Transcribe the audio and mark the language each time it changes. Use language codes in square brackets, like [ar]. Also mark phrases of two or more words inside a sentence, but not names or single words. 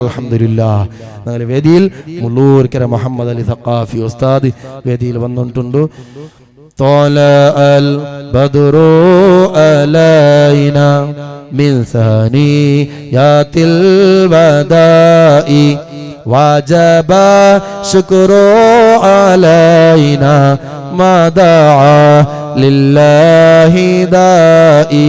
[ml] അൽഹംദുലില്ലാഹ് ഞങ്ങളുടെ വേദിയിൽ മുള്ളൂർക്കര മുഹമ്മദ് അലി സഖാഫി ഉസ്താദ് വേദിയിൽ വന്നിട്ടുണ്ട്. [ar] طلع البدر علينا من ثنيات الوداع وجب شكر علينا ما دعا لله داعي.